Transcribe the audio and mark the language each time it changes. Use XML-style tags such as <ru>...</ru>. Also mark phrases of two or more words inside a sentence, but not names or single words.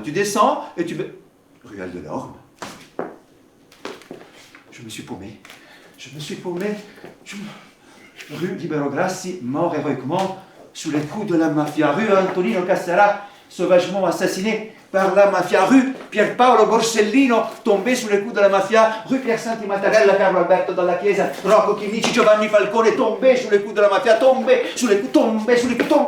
<fr>Tu descends et tu... Ruelle de l'Orme? Je me suis paumé. rue Libero Grassi, mort héroïquement sous les coups de la mafia. Rue Antonino Cassara, sauvagement assassiné par la mafia. Rue Pierpaolo Borsellino, tombé sous les coups de la mafia. Rue Pier Santi Mattarella, Carlo Alberto Dalla Chiesa, Rocco Chinnici, Giovanni Falcone, tombé sous les coups de la mafia, tombé sous les coups, tombé sous les coups, tombé.</fr>